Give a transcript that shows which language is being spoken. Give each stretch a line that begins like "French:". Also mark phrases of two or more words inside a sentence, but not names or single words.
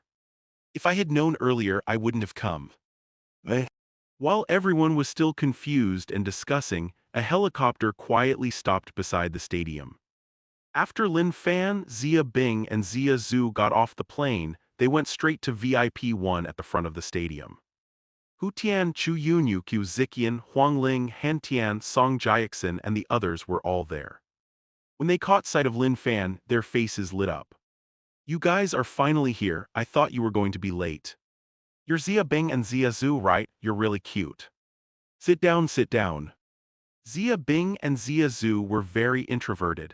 English: If I had known earlier, I wouldn't have come. While everyone was still confused and discussing, a helicopter quietly stopped beside the stadium. After Lin Fan, Zia Bing and Zia Zhu got off the plane, they went straight to VIP 1 at the front of the stadium. Hu Tian, Chu Yunyu, Qiu Ziqian, Huang Ling, Han Tian, Song Jiaxin and the others were all there. When they caught sight of Lin Fan, their faces lit up. You guys are finally here, I thought you were going to be late. You're Zia Bing and Zia Zhu, right? You're really cute. Sit down, sit down. Zia Bing and Zia Zhu were very introverted.